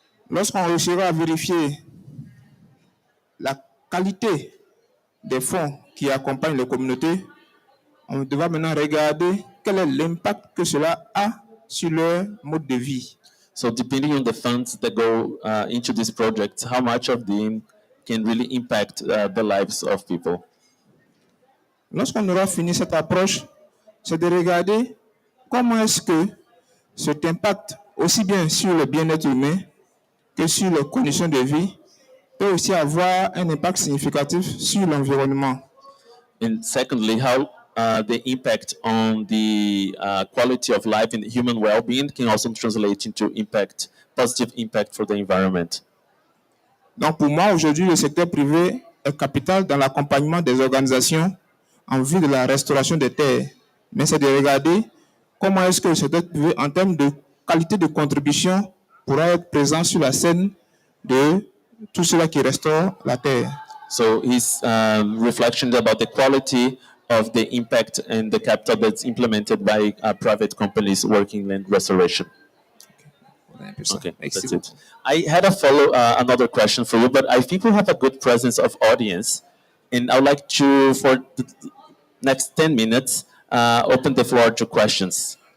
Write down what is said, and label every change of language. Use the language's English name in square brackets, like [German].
[French] Lorsqu'on réussira à vérifier la qualité des fonds qui accompagnent les communautés, on devra maintenant regarder quel est l'impact que cela a sur leur mode de vie. [English] So depending on the funds that go into these projects, how much of them can really impact the lives of people. [French] Lorsqu'on aura fini cette approche, c'est de regarder comment est-ce que cet impact, aussi bien sur le bien-être humain que sur les conditions de vie, peut aussi avoir un impact significatif sur l'environnement. [English] And secondly, how the impact on the quality of life and human well-being can also translate into positive impact for the environment. [French] Donc pour moi, aujourd'hui, le secteur privé est capital dans l'accompagnement des organisations en vue de la restauration des terres. Mais c'est de regarder comment est-ce que le secteur privé, en termes de qualité de contribution, pourra être présent sur la scène de tout cela qui restaure la terre. [English] So his reflection about the quality of the impact and the capital that's implemented by private companies working land restoration. Okay, that's it. I had another question for you, but I think we have a good presence of audience, and I would like to, for the next 10 minutes, open the floor to questions.